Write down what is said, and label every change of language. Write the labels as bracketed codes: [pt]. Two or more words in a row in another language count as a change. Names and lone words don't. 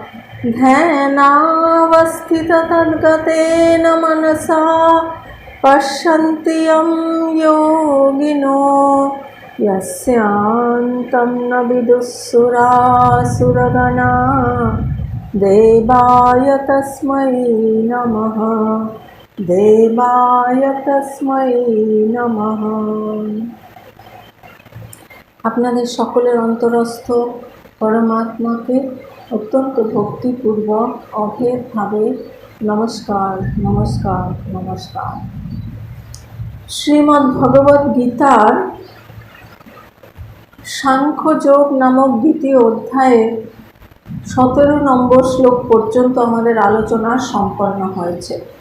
[sa] ध्यानावस्थिततद्गतेन मनसा पश्यन्ति यं योगिनो यस्यान्तं न विदुःसुरासुरगणा देवाय तस्मै नमः देवाय तस्मै नमः। [bn] আপনাদের সকলের অন্তরস্থ পরমাত্মাকে অত্যন্ত ভক্তিপূর্বক অভেদভাবে নমস্কার নমস্কার নমস্কার। শ্রীমদ্ ভগবদ্ গীতার সাংখ্যযোগ নামক দ্বিতীয় অধ্যায়ে 17 নম্বর শ্লোক পর্যন্ত আমাদের আলোচনা সম্পন্ন হয়েছে।